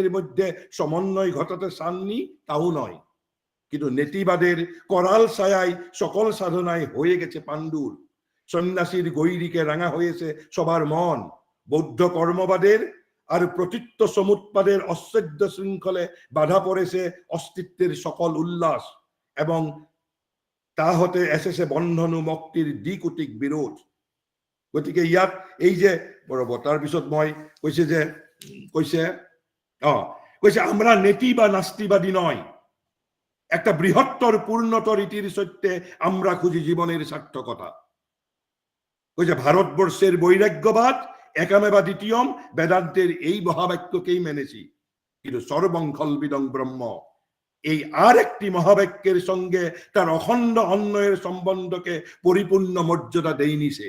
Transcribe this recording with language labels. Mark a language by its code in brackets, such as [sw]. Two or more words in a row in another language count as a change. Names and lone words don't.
[bn] মধ্যে সমন্বয় ঘটাতে চাননি তাও নয় কিন্তু নেতিবাদের করাল ছায়ায় সকল সাধনায় হয়ে গেছে পাণ্ডুর সন্ন্যাসীর গৈরিকে রাঙা হয়েছে সবার মন, বৌদ্ধ কর্মবাদের আর প্রতীত্ব সমুৎপাদের অচ্ছেদ্য শৃঙ্খলে বাধা পড়েছে অস্তিত্বের সকল উল্লাস, এবং তা হতে এসেছে বন্ধনু মুক্তিৰ দ্বিকুটিক বিৰোধ। [as] গতিকে ইয়াত এই যে বৰাবৰ তাৰপিছত মই কৈছে [bn] আমরা নেতি বা নাস্তিবাদী নয়, একটা বৃহত্তর পূর্ণতর রীতির সত্যে আমরা খুঁজি জীবনের সার্থকতা। ভারতবর্ষের বৈরাগ্যবাদ [sa] একামেবা দ্বিতীয়ম [bn] বেদান্তের এই মহাবাক্যকেই মেনেছি, কিন্তু [sa] সর্বং খলবিদং ব্রহ্ম [bn] এই আর একটি মহাবাক্যের সঙ্গে তার অখণ্ড অন্বয়ের সম্বন্ধকে পরিপূর্ণ মর্যাদা দেয়নি সে।